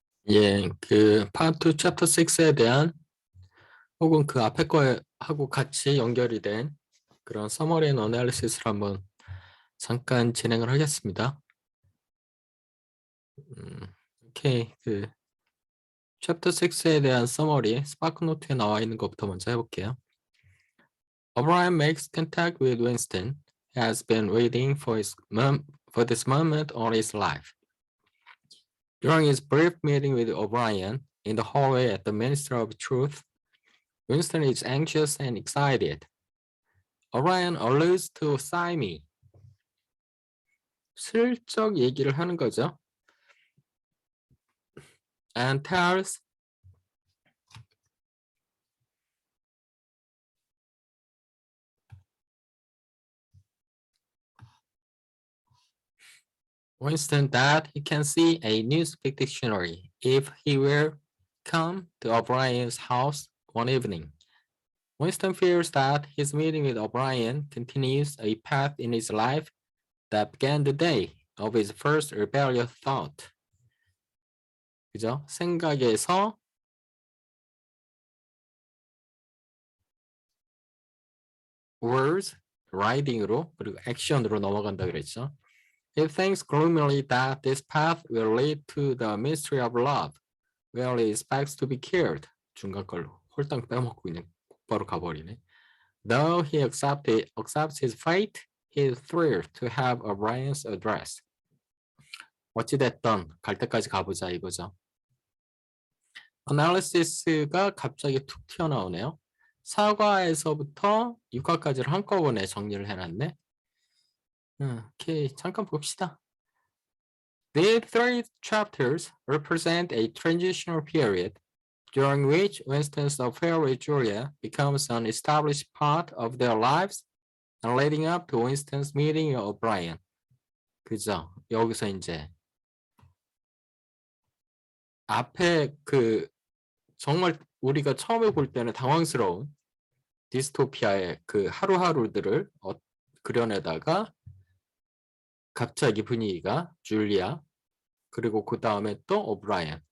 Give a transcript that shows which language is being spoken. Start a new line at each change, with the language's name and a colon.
Korean: 예, 그 파트 2 챕터 6에 대한 혹은 그 앞에 거하고 같이 연결이 된 그런 서머리 앤 어널리시스를 한번 잠깐 진행을 하겠습니다. 오케이, 그 챕터 6에 대한 서머리 스파크 노트에 나와 있는 것부터 먼저 해볼게요.
English: O'Brien makes contact with Winston. He has been waiting for this moment all his life. During his brief meeting with O'Brien in the hallway at the Ministry of Truth, Winston is anxious and excited. O'Brien alludes to Sime.
Korean: 슬쩍 얘기를 하는 거죠.
English: And tells Winston that he can see a newspeak dictionary if he will come to O'Brien's house one evening. Winston fears that his meeting with O'Brien continues a path in his life that began the day of his first rebellious thought.
Korean: 그죠? 생각에서
English: words, writing
Korean: 으로 그리고 action으로 넘어간다 그랬죠.
English: He thinks gloomily that this path will lead to the mystery of love, where he expects to be killed.
Korean: 중간 걸로 홀딱 빼먹고 그냥 곧바로 가버리네.
English: Though he accepts his fate, he is thrilled to have O'Brien's address.
Korean: 어찌됐든 갈 때까지 가보자 이거죠. Analysis가 갑자기 툭 튀어나오네요. 사과에서부터 육화까지를 한꺼번에 정리를 해놨네. 오케이, 잠깐 봅시다.
English: These three chapters represent a transitional period during which Winston's affair with Julia becomes an established part of their lives and leading up to Winston's meeting with O'Brien.
Korean: 그죠? 여기서 이제 앞에 그 정말 우리가 처음에 볼 때는 당황스러운 디스토피아의 그 하루하루들을 그려내다가 갑자기 분위기가 줄리아 그리고 그 다음에 또 오브라이언.